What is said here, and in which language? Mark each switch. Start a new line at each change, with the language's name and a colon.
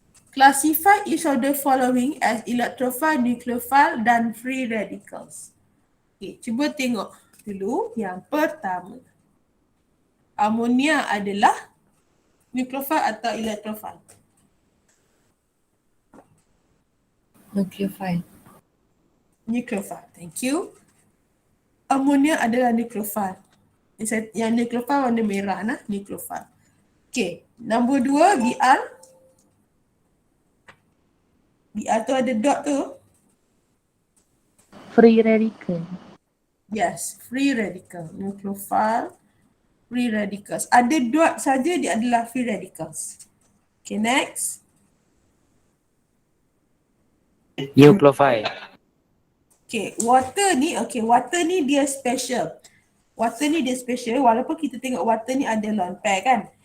English: Classify each of the following as electrophile, nucleophile
Malay: dan
English: free radicals.
Malay: Okay, cuba tengok dulu yang pertama. Amonia adalah nucleophile atau electrophile?
English: Nucleophile. Nucleophile, thank you.
Malay: Amonia adalah nucleophile. Yang nucleophile warna merah nah, nucleophile. Okay, nombor 2 Br. Br tu ada dot tu.
English: Free radical. Yes, free radical. Nucleophile, free radicals.
Malay: Ada dot saja dia adalah free radicals.
English: Okay, next. Nucleophile.
Malay: Okay, water ni dia special. Water ni dia special walaupun kita tengok water ni ada lone pair kan.